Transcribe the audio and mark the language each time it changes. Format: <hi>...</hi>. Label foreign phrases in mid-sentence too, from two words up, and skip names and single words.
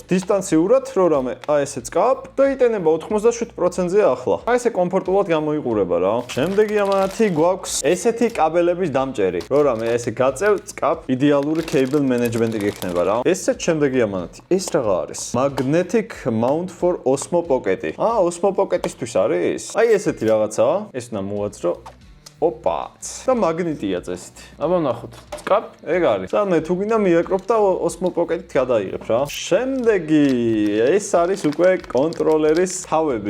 <ka>დისტანციურად რო რამე, ესე წკაპ და იტენება 87%-ზე ახლა. ესე კომფორტულად მოიყურება რა. შემდეგი ამათი გვაქვს ესეთი კაბელების დამჭერი. რო რამე ესე გაწევ, წკაპ, იდეალური</ka> <en>cable management-ი</en> <ka>გექნება რა. ესეც შემდეგი ამათი. ეს რაღა არის?</ka> <en>Magnetic mount for Osmo Pocket-ი.</en> <ka>Osmo Pocket-ისთვის არის? აი ესეთი რაღაცაა. ეს უნდა მოვაძრო. ოპაც. და მაგნიტია წესით. აბა ნახოთ. წკაპ, ეგ არის. და მე თუ გინდა მიაკროფ და Osmo Pocket-ით გადაიღებ რა. შემდეგი ეს არის უკვე კონტროლერის თავები.</ka>